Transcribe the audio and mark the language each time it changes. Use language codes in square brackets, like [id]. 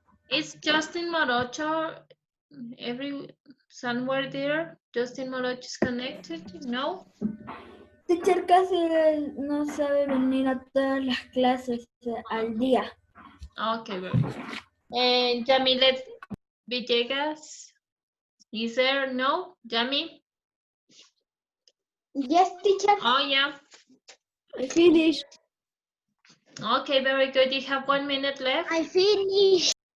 [en] Is Justin Morocho somewhere there? Justin Morocho is connected? No? [es] Teacher casi no sabe venir a todas las clases al día. [en] Okay, very good. And Yamilet Villegas, is there? No? Yami? Yes, teacher. Oh, yeah. I finished. Okay, very good. You have 1 minute left. I finished.